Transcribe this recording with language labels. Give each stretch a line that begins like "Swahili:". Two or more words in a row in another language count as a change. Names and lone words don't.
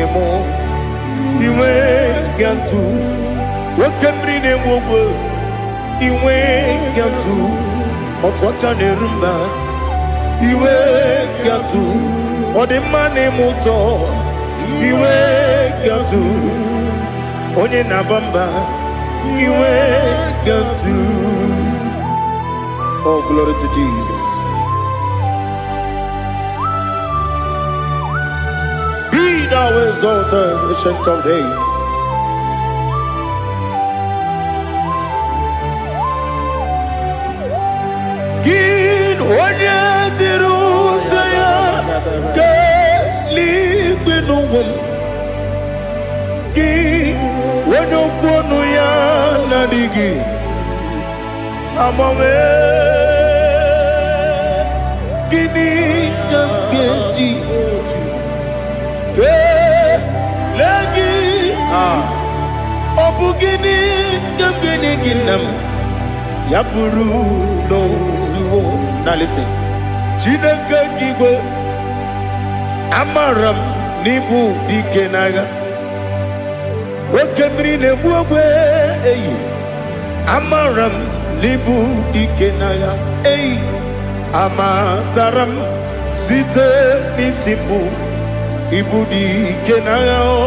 Igbo: mo iwe ga-atụ nwoke mmiri na-egbu ogwe iwe ga-atụ otu aka na-eru mba iwe ga-atụ ọ dị mma na-eme ụtọ iwe ga-atụ onye na-aba mba iwe ga-atụ.
English: Oh, glory to Jesus. Be thou exalted, ancient of days.
Igbo: Onye dịrị ụzọ ya ka eluigwe n'ụwa gị onye okwu ọnụ ya na-adịghị agbanwe gịnị ka m ga-eji kelee gị ọ bụ gịnị ka m ga-enye gị nna m ya bụrụ n'ozuo.
English: Now listen.
Igbo: Chineke kigwe amaram n'ibu dike n'agha oke mmiri na-egbu ogwe eyi amaram n'ibu dike n'agha eyi amatara m site n'isi mbụ ibu dike n'agha